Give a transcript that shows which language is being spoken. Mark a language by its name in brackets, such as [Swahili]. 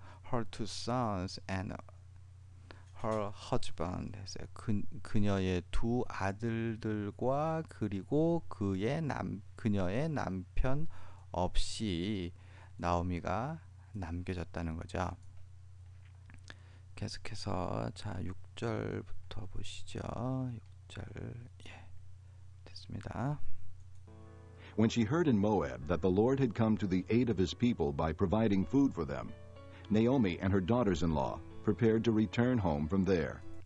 [English] Her two sons and her husband [Korean] 했어요. 그녀의 두 아들들과 그리고 그녀의 남편 없이 나오미가 남겨졌다는 거죠. 계속해서 자 6절부터 보시죠. 6절 예, 됐습니다. [English] When she heard in Moab that the Lord had come to the aid of his people by providing food for them, Naomi and her daughters-in-law prepared to return home from there.